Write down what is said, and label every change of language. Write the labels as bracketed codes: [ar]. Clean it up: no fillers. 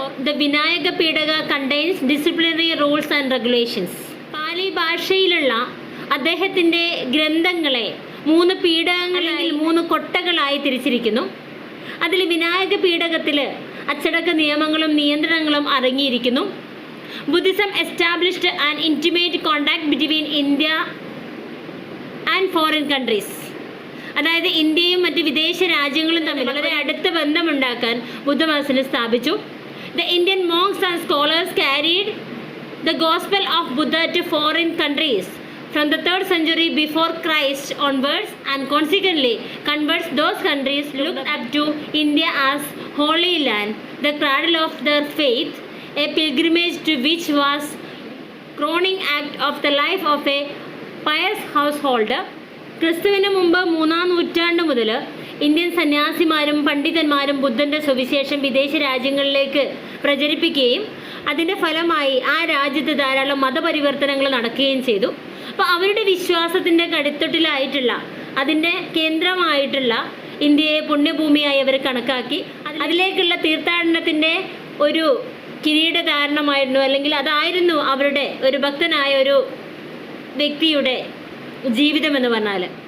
[en] The Vinayaka Pidaka contains disciplinary rules and regulations. [ml] പാലി ഭാഷയിലുള്ള അദ്ദേഹത്തിൻ്റെ ഗ്രന്ഥങ്ങളെ 3 പീഠകങ്ങളിൽ 3 കൊട്ടകളായി തിരിച്ചിരിക്കുന്നു. അതിൽ വിനായക പീഠകത്തിൽ അച്ചടക്ക നിയമങ്ങളും നിയന്ത്രണങ്ങളും അടങ്ങിയിരിക്കുന്നു. [en] Buddhism established an intimate contact between India and foreign countries. [ml] അതായത് ഇന്ത്യയും മറ്റ് വിദേശ രാജ്യങ്ങളും തമ്മിൽ വളരെ അടുത്ത ബന്ധമുണ്ടാക്കാൻ ബുദ്ധമതത്തിന് സ്ഥാപിച്ചു. [en] The Indian monks and scholars carried the gospel of Buddha to foreign countries from the 3rd century before Christ onwards, and consequently converts those countries looked up to India as Holy Land, the cradle of their faith, a pilgrimage to which was crowning act of the life of a pious householder. [ml] ക്രിസ്തുവിന് മുമ്പ് 3-ാം നൂറ്റാണ്ട് മുതൽ Indian സന്യാസിമാരും പണ്ഡിതന്മാരും ബുദ്ധൻ്റെ സുവിശേഷം വിദേശ രാജ്യങ്ങളിലേക്ക് പ്രചരിപ്പിക്കുകയും അതിൻ്റെ ഫലമായി ആ രാജ്യത്ത് ധാരാളം മതപരിവർത്തനങ്ങൾ നടക്കുകയും ചെയ്തു. അപ്പോൾ അവരുടെ വിശ്വാസത്തിൻ്റെ കടിത്തൊട്ടിലായിട്ടുള്ള അതിൻ്റെ കേന്ദ്രമായിട്ടുള്ള ഇന്ത്യയെ പുണ്യഭൂമിയായി അവർ കണക്കാക്കി അതിലേക്കുള്ള തീർത്ഥാടനത്തിൻ്റെ ഒരു കിരീടധാരണമായിരുന്നു, അല്ലെങ്കിൽ അതായിരുന്നു അവരുടെ ഒരു ഭക്തനായ ഒരു വ്യക്തിയുടെ ജീവിതം എന്ന് പറഞ്ഞാൽ.